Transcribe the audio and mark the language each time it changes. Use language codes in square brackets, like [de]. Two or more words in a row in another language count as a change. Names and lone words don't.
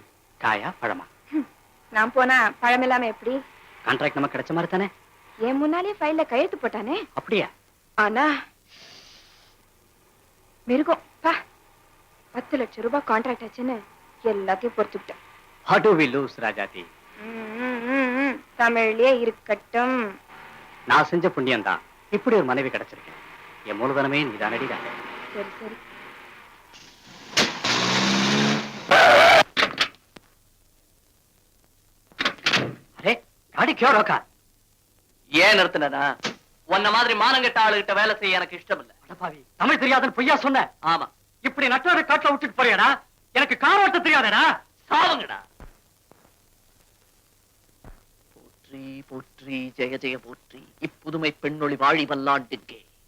[ta] காயா பழமா? நான் போனா பழம் இல்லாம எப்படி? கான்ட்ராக்ட் நமக்கு கிடைச்ச மாதிரி தானே? என் முன்னாலே ஃபைல்ல கையெழுத்து போட்டானே. அப்படியா? ஆனா மிருகம் பா 10 லட்சம் ரூபாய் கான்ட்ராக்ட் ஆச்சுன்னு எல்லாத்தையும் பொறுத்துக்கிட்டேன். [en] How do we lose, [ta] ராஜாத்தி? தமிழ்லயே இருக்கட்டும். நான் செஞ்ச புண்ணியம் தான் இப்படி ஒரு மனைவி கிடைச்சிருக்கேன். என் மூலதனமே நீதானடி ராஜா. சரி சரி. [hi] அரே गाड़ी क्यों रोका? [ta] ஏன் நிறுத்தினா உன்ன மாதிரி மானங்கெட்ட ஆளுகிட்ட வேலை செய்ய எனக்கு இஷ்டம் இல்ல. அடப்பாவி, தமிழ் தெரியாதுன்னு பொய்யா சொன்ன? ஆமா, இப்படி நட்டோட காட்டுல விட்டுட்டு போறியாடா? எனக்கு கார் ஓட்ட தெரியாதடா. சாவுங்கடா. போற்றி போற்றி ஜெய ஜெய போற்றி, இப்புதுமை பெண்ணொளி வாழி வல்லாண்டுக்கே.